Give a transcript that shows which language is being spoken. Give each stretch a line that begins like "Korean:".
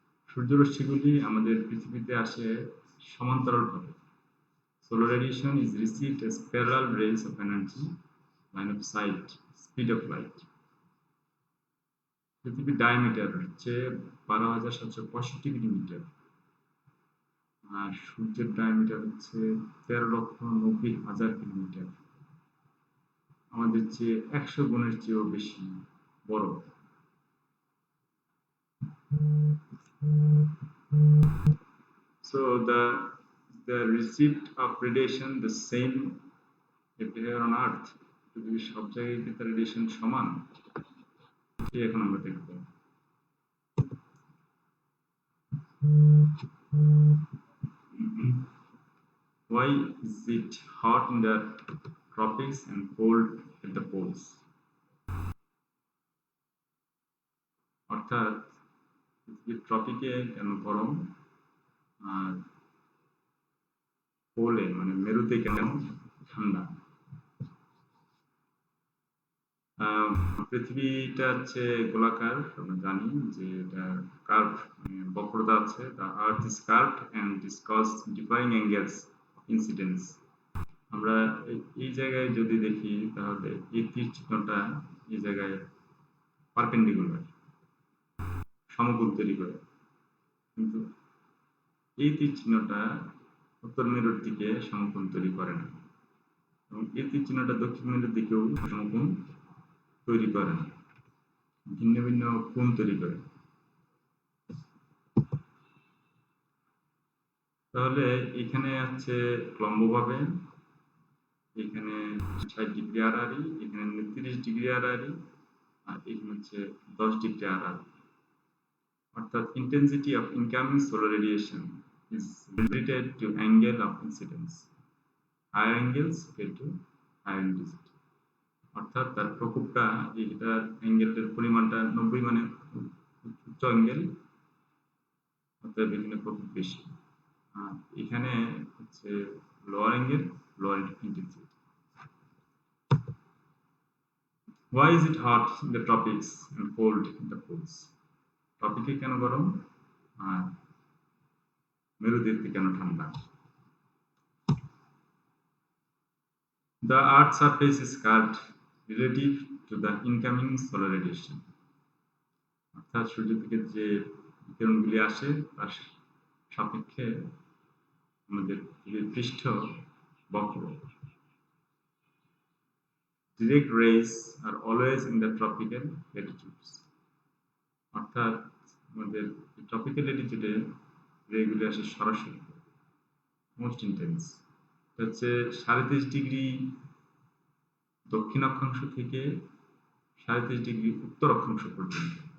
Bangla: সূর্যরশ্মিগুলি আমাদের পৃথিবীতে আসে সমান্তরালভাবে।
English: Solar radiation is received as parallel rays of energy, line of sight, speed of light.
Bangla: পৃথিবীর ডায়ামিটার হচ্ছে 12,765 কিলোমিটার, আর সূর্যের ডায়ামিটার হচ্ছে 13,90,000 কিলোমিটার, আমাদের চেয়ে 100 গুণের চেয়েও বেশি বড়।
English: So the receipt of radiation the same everywhere on Earth.
Bangla: পৃথিবীর সব জায়গায় কি তার রেডিয়েশন সমান? এটি এখন আমরা দেখব।
English: Why is it hot in the tropics and cold at the poles?
Bangla: অর্থাৎ পৃথিবীর ট্রপিকে কেন গরম আর পোলে মানে মেরুতে কেন ঠান্ডা? পৃথিবীটা হচ্ছে গোলাকার, আমরা জানি যে এটা কার্ভ, বক্রতা আছে।
English: The Earth is curved and it is caused differing angles of incidence.
Bangla: আমরা এই জায়গায় যদি দেখি তাহলে এই তীর চিহ্নটা এই জায়গায় পারপেন্ডিকুলার, সমকোণ তৈরি করে, কিন্তু এই তীর চিহ্নটা উত্তর মেরুর দিকে সমকোণ তৈরি করে না, এবং এই তীর চিহ্নটা দক্ষিণ মেরুর দিকেও সমকোণ তৈরি করে না, ভিন্ন ভিন্ন কোণ তৈরি করে। তাহলে এখানে আছে লম্বভাবে, এখানে 60 ডিগ্রি আড়াআড়ি, এখানে 30 ডিগ্রি আড়াআড়ি, আর এখানে হচ্ছে 10 ডিগ্রি আড়াআড়ি।
English: অর্থাৎ intensity of incoming solar radiation is related to angle of incidence. Higher angles equal to higher intensity.
Bangla: অর্থাৎ তার প্রকোপটা, এটার অ্যাঙ্গেলের পরিমাণটা 90 মানে উচ্চ অ্যাঙ্গেল, অর্থাৎ এখানে প্রকোপ বেশি, আর এখানে হচ্ছে
English: Lower angle, lower intensity. Why is it hot in the tropics and cold in the poles?
Bangla: টপিকে কেন গরম আর মেরুদেশে কেন ঠান্ডা?
English: The Earth's surface is curved relative to the incoming solar radiation.
Bangla: অর্থাৎ সূর্য থেকে যে বিকিরণগুলি আসে তার সাপেক্ষে আমাদের পৃষ্ঠ বক্র।
English: Direct rays are always in the tropical latitudes.
Bangla: অর্থাৎ আমাদের ট্রপিক্যাল ল্যাটিটিউডে রেগুলো আসে সরাসরি,
English: Most intense.
Bangla: এটা হচ্ছে ৩.৫ ডিগ্রি দক্ষিণ অক্ষাংশ থেকে ৩.৫ ডিগ্রি উত্তর অক্ষাংশ পর্যন্ত।